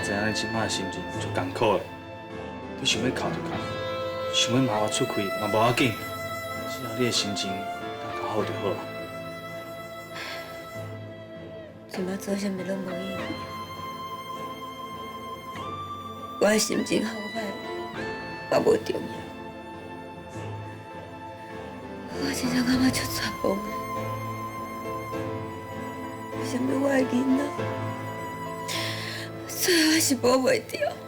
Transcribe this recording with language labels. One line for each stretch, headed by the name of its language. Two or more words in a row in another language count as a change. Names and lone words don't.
Min Nan Chinese: 你即摆心情足艰苦的，你想要哭就哭，想要骂我出气嘛无要紧，只要你的心情较好就好啊。即摆做啥物拢无意义。我的心情好歹嘛无重要。我真正感觉足绝望的。为什么我的囡仔最后还是保袂着？